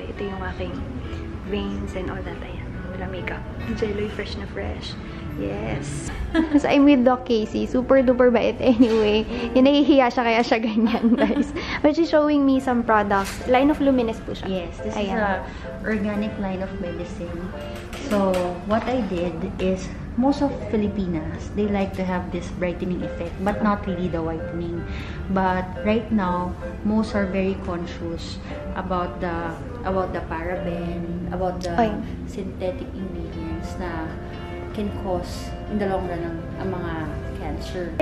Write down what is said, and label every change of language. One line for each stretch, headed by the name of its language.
Filipino: Ito yung aking
English: veins and all that.
Filipino: Ayan. Wala makeup. Jello fresh na fresh. Yes.
English: So, I'm with Doc Casey. Super duper bait anyway.
Filipino: Yung nahihiya siya kaya siya ganyan, guys.
English: But she's showing me some products.
Filipino: Line of Luminis po siya.
English: Yes, this is a organic line of medicine. So, what I did is, most of Filipinas, they like to have this brightening effect, but not really the whitening. But right now, most are very conscious about the paraben, about the synthetic ingredients na can cause in the long run ang mga cancer.